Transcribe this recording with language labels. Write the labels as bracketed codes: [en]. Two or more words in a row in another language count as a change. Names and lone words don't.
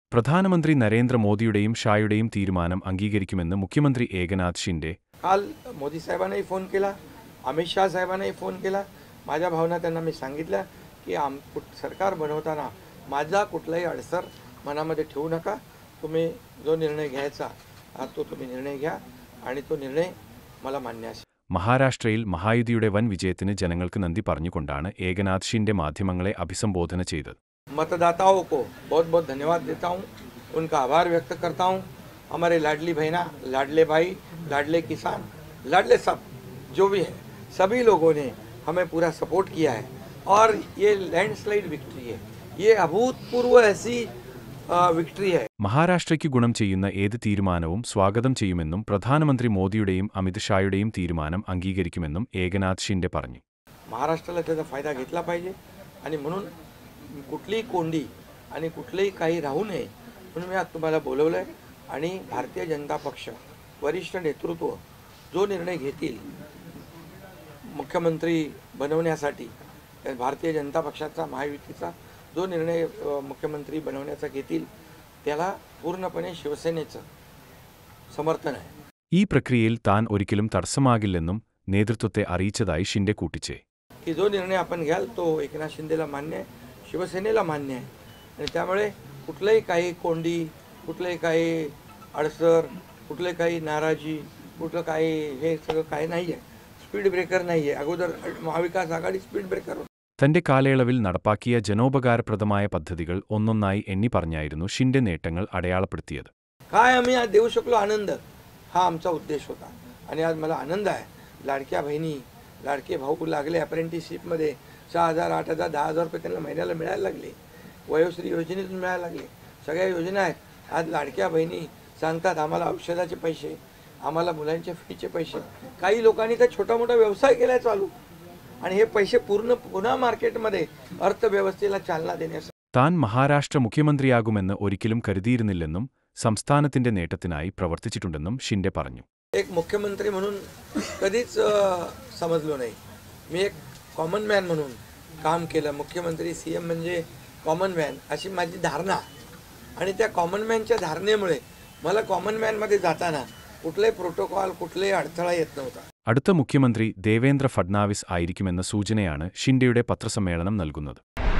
[ml] പ്രധാനമന്ത്രി നരേന്ദ്രമോദിയുടെയും ഷായുടെയും തീരുമാനം അംഗീകരിക്കുമെന്ന് മുഖ്യമന്ത്രി ഏകനാഥ് शिंदे. [mr] काल मोदी साहेबांनाही फोन केला, अमित शाह साहेबांनाही फोन केला. माझ्या भावना त्यांना मी सांगितल्या की सरकार बनवताना माझा कुठलाही अडसर मनामध्ये ठेवू नका. तुम्ही जो निर्णय घ्यायचा तो तुम्ही निर्णय घ्या आणि तो निर्णय मला मान्य असेल. [ml] മഹാരാഷ്ട്രയിൽ മഹായുതിയുടെ വൻ വിജയത്തിന് ജനങ്ങൾക്ക് നന്ദി പറഞ്ഞുകൊണ്ടാണ് ഏകനാഥ് शिंदे മാധ്യമങ്ങളെ അഭിസംബോധന ചെയ്തത്. [hi] मतदाताओं को बहुत बहुत धन्यवाद देता हूँ, उनका आभार व्यक्त करता हूँ. हमारे लाडली बहना, लाडले भाई, लाडले किसान, लाडले सब जो भी है, सभी लोगों ने हमें पूरा सपोर्ट किया है और ये [en] landslide victory [hi] है. ये अभूतपूर्व ऐसी विक्ट्री है. [ml] മഹാരാഷ്ട്രയ്ക്ക് ഗുണം ചെയ്യുന്ന ഏത് തീരുമാനവും സ്വാഗതം ചെയ്യുമെന്നും പ്രധാനമന്ത്രി മോദിയുടെയും അമിത് ഷായുടെയും തീരുമാനം അംഗീകരിക്കുമെന്നും ഏകനാഥ് शिंदे പറഞ്ഞു. [mr] महाराष्ट्राला त्याचा फायदा घेतला पाहिजे आणि म्हणून कुठलीही कोंडी आणि कुठलेही काही राहू नये म्हणून मी आज तुम्हाला बोलवलं आहे. आणि भारतीय जनता पक्ष वरिष्ठ नेतृत्व जो निर्णय घेतील मुख्यमंत्री बनवण्यासाठी, भारतीय जनता पक्षाचा महायुतीचा जो निर्णय मुख्यमंत्री बनवण्याचा घेतील त्याला पूर्णपणे शिवसेनेचं समर्थन आहे. [ml] ഈ പ്രക്രിയയിൽ താൻ ഒരിക്കലും തടസ്സമാകില്ലെന്നും നേതൃത്വത്തെ അറിയിച്ചതായി शिंदे കൂട്ടിച്ചേ. [mr] की जो निर्णय आपण घ्याल तो एकनाथ शिंदेला मान्य आहे, शिवसेनेला मान्य आहे. आणि त्यामुळे कुठलंही काही कोंडी, कुठलंही काही अडसर, कुठले काही नाराजी, कुठलं काही हे सगळं काही नाही आहे. [en] speed breaker [mr] नाही आहे. अगोदर महाविकास आघाडी [en] speed breaker [mr] होती. [ml] തന്റെ കാലയളവിൽ നടപ്പാക്കിയ ജനോപകാരപ്രദമായ പദ്ധതികൾ ഒന്നൊന്നായി എണ്ണി പറഞ്ഞായിരുന്നു शिंदे നേട്ടങ്ങൾ അടയാളപ്പെടുത്തിയത്. [mr] काय आम्ही आज देऊ शकलो आनंद, हा आमचा उद्देश होता. आणि आज मला आनंद आहे. लाडक्या बहिणी, लाडके भाऊ लागले अप्रेंटिसशिपमध्ये 6,000, 8,000, 10,000 रुपये त्यांना महिन्याला मिळायला लागले. वयोश्री योजनेतून मिळायला लागले. सगळ्या योजना आहेत. आज लाडक्या बहिणी सांगतात आम्हाला औषधाचे पैसे, आम्हाला मुलांच्या फीचे पैसे. काही लोकांनी तर छोटा मोठा व्यवसाय केलाय चालू आणि हे पैसे पुन्हा मार्केटमध्ये अर्थव्यवस्थेला चालना देण्यासाठी. [ml] താൻ മഹാരാഷ്ട്ര മുഖ്യമന്ത്രിയാകുമെന്ന് ഒരിക്കലും കരുതിയിരുന്നില്ലെന്നും സംസ്ഥാനത്തിന്റെ നേട്ടത്തിനായി പ്രവർത്തിച്ചിട്ടുണ്ടെന്നും शिंदे പറഞ്ഞു. [mr] एक मुख्यमंत्री म्हणून कधीच समजलो नाही. मी एक [en] common man [mr] म्हणून काम केलं. मुख्यमंत्री सीएम म्हणजे [en] common man [mr] अशी माझी धारणा. आणि त्या [en] common manच्या [mr] धारणेमुळे मला [en] common manमध्ये [mr] जाताना कुठलाही प्रोटोकॉल, कुठलाही अडथळा येत नव्हता. [ml] അടുത്ത മുഖ്യമന്ത്രി ദേവേന്ദ്ര ഫഡ്നാവിസ് ആയിരിക്കുമെന്ന സൂചനയാണ് ഷിൻഡെയുടെ പത്രസമ്മേളനം നൽകുന്നത്.